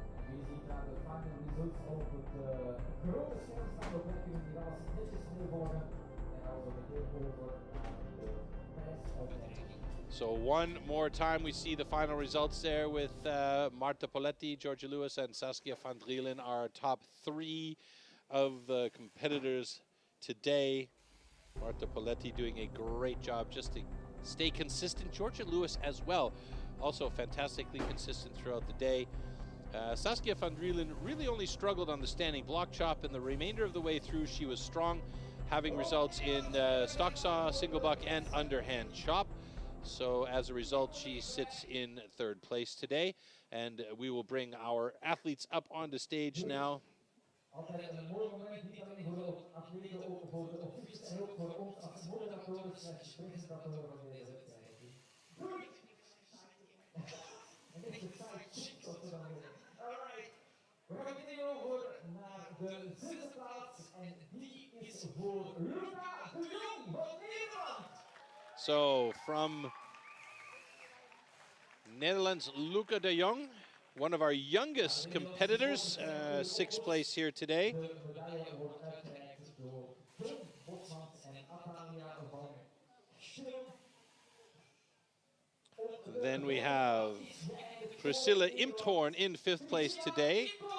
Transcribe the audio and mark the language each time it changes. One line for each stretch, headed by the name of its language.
Dutch: Je ziet daar de final results op het grote scherm staan. We kunnen hier alles netjes meevolgen en dan zo meteen over naar de prijsuitreiking.
English: So one more time, we see the final results there with Marta Poletti, Georgia Lewis, and Saskia van Drielen, our top 3 of the competitors today. Marta Poletti doing a great job just to stay consistent. Georgia Lewis as well, also fantastically consistent throughout the day. Saskia van Drielen really only struggled on the standing block chop, and the remainder of the way through she was strong, having results in stock saw, single buck, and underhand chop. So as a result, she sits in 3rd place today, and we will bring our athletes up onto stage now.
Dutch: Altijd een mooi moment, niet alleen voor de atleten, ook voor de officials en ook voor ons als moderatoren en presentatoren van deze wedstrijd. En dit is de sidekick, zoals we dan zeggen. Alright, we gaan meteen over naar de 6e plaats en die is voor Luca de Jong van Nederland.
English: So from Netherlands, Luca de Jong, one of our youngest competitors, 6th place here today.
Dutch: De medaille wordt uitgereikt door Tom Botmans en Atalia van Schilm.
English: Then we have Priscilla Imthorn in 5th place today.